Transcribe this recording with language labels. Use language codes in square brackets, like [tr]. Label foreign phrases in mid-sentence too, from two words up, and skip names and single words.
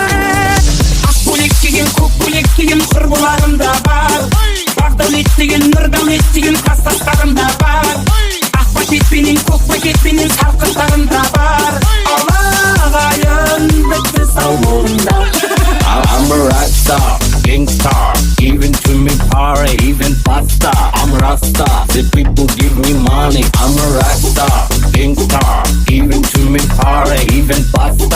[kk] Ақ бөлек деген, көк бөлек деген құрбыларымда бар. Бағдәулет деген, нұрдәулет деген кластастарымда бар. Ақ пакетпенен, көк пакетпенен салқындарымда бар. Алағайын бітті сау болыңдар. [en] I'm a rock star, gangstar, even to me party, even pasta. I'm Rasta, the people give me money. I'm a rock star, gangstar, even to me party, even pasta.